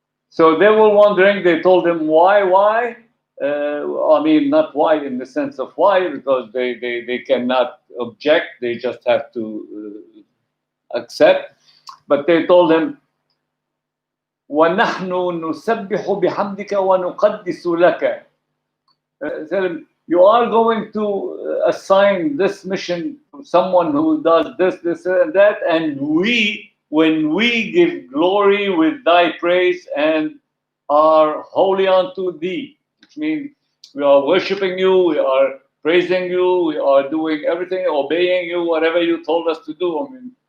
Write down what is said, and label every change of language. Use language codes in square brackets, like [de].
[en] So they were wondering. They told him why. Not why in the sense of why, because they cannot object. They just have to accept. But they told him, [ar] وَنَحْنُ نُسَبِّحُ بِحَمْدِكَ وَنُقَدِّسُ لَكَ. [en] Tell him, you are going to assign this mission to someone who does this, and that, and when we give glory with thy praise and are holy unto thee, which means we are worshiping you, we are praising you, we are doing everything, obeying you, whatever you told us to do.